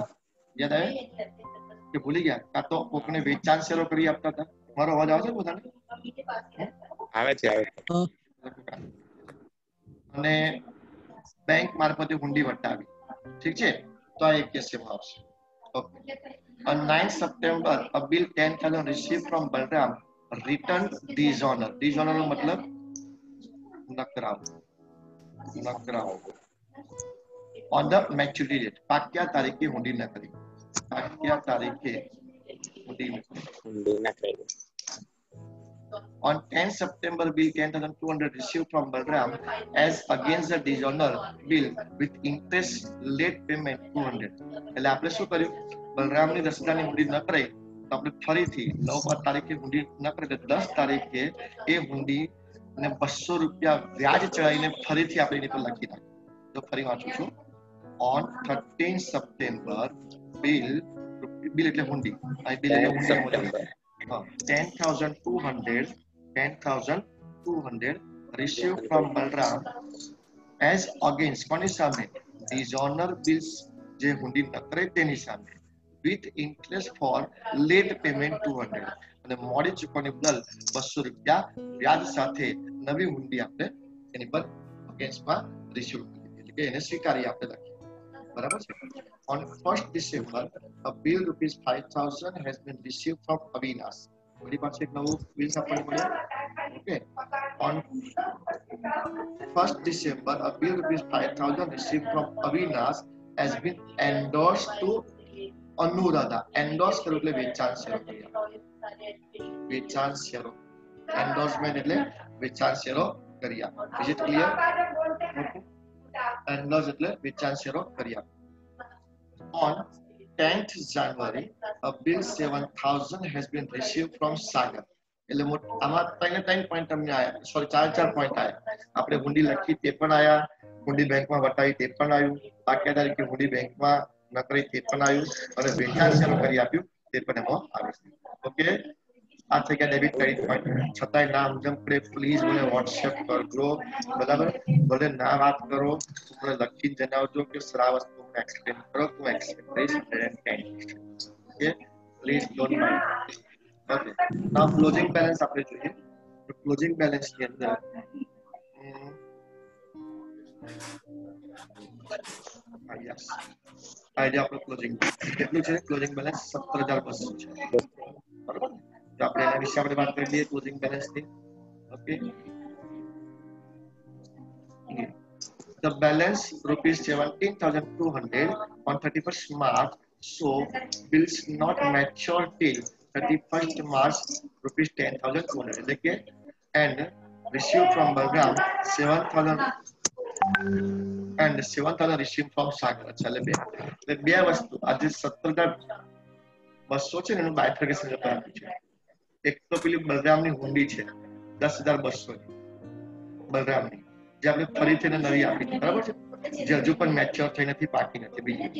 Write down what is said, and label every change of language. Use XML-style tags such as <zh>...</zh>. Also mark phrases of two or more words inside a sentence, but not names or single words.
<gu>યાદ આવે કે ભૂલી ગયા? કાં તો કોકને વેચાણ શેરો કરી આપતા હતા. મારો અવાજ આવે છે પોતાને? આવે છે. અને બેંક મારફતે હુંડી વટાવી. ઠીક છે, તો આ એક કેસ એમાં આવશે. ઓકે.</gu> <en>On 9 September, a bill 10,000 received from Balram returned dishonor.</en> <gu>Dishonor નો મતલબ નકરાવ. નકરાવ.</gu> <en>On the maturity date,</en> <gu>પાક્યા તારીખે હુંડી ન કરી. પાક્યા તારીખે હુંડી ન કરી.</gu> <en>On 10 September, bill 10,200 received from Balram as against the dishonor bill with interest late payment 200.</en> <gu>એટલે આપણે શું કર્યું? બલરામની 10,000ની હુંડી ન કરાઈ તો આપણે ફરીથી 9 તારીખે હુંડી ન કરી, 10 તારીખે એ હુંડીને 200 રૂપિયા વ્યાજ ચડાવીને ફરીથી આપણે એની પર લખી નાખ્યું. તો ફરી વાંચું છું.</gu> <en>On 13 September, bill</en> <gu>એટલે હુંડી. આ બિલ એટલે હુંડી. 10,200</gu> <en>received from Balram as against</en> <gu>કોની સામે?</gu> <en>dishonor bills</en> <gu>જે હુંડી ન કરે તેની સામે,</gu> <en>with interest for late payment 200</en> <gu>અને મોડી ચૂકવણી બદલ 200 રૂપિયા વ્યાજ સાથે નવી હુંડી આપણે એની પર અગેન્સ્ટમાં રિસીવ કરી એટલે કે એને સ્વીકારી આપણે લખી. બરાબર છે.</gu> <en>On 1st December, a bill ₹5,000 has been received from Avinash.</en> <gu>વળી પાછું એક નવું બિલ આપણને મળ્યું. ઓકે.</gu> <en>On 1st December, a bill ₹5,000 received from Avinash has been endorsed to Anuradha.</en> <gu>Endorse કર્યું એટલે વેચાણ શેરો કર્યા. વેચાણ શેરો. Endorsement એટલે વેચાણ શેરો કર્યા.</gu> <en>Is it clear?</en> <gu>Endorse એટલે વેચાણ શેરો કર્યા.</gu> <en>On 10th January, a bill 7,000 has been received from Sagar.</en> <gu>એટલે આમાં 3 પોઈન્ટ તમને આયા, સોરી 4 પોઈન્ટ આયા. આપણે હુંડી લખી તે પણ આયા, હુંડી બેંકમાં વટાવી તે પણ આવ્યું, પાક્યા તારીખે હુંડી બેંકમાં ન કરી તે પણ આવ્યું, અને વેચાણ શેરો કરી આપ્યું તે પણ એમાં આવે છે. ઓકે, આ થઈ ગયા</gu> <en>debit credit point.</en> <gu>છતાંય નામ જેમ પડે પ્લીઝ મને વોટ્સએપ કરજો. બરાબર, ભલે ના વાત કરો, મને લખી જણાવજો કે સર આ વસ્તુ explain કરો. હું explain કરીશ 110.</gu> <en>Okay, please don't mind. Okay, now closing balance</en> <gu>આપણે જોઈએ. તો</gu> <en>closing balance</en> <gu>ની અંદર yes, આઈડિયા આપણો ક્લોઝિંગ કેટલું છે?</gu> <en>closing balance</en> <gu>17,200 છે. બરાબર, તો આપણે એના વિશે આપણે વાત કરી લઈએ</gu> <en>closing balance</en> <gu>ની. ઓકે,</gu> <en>the balance ₹17,200 on 31st March, so bills not mature till 31st March ₹10,200</en> <gu>એટલે કે</gu> <en>and received from Balram 7,000 and 7,000 received from Sagar.</en> <gu>એટલે બે વસ્તુ આજે 17,200 છે ને એનું બાયફર્કેશન કરતા આપ્યું છે. એક તો પેલી બલરામની હુંડી છે 10,200 બલરામની, જે આપણે ફરીથી નવી આપી. બરાબર છે. જે હજુ પણ મેચ્યોર થઈ નથી, પાકી નથી બીજી.</gu>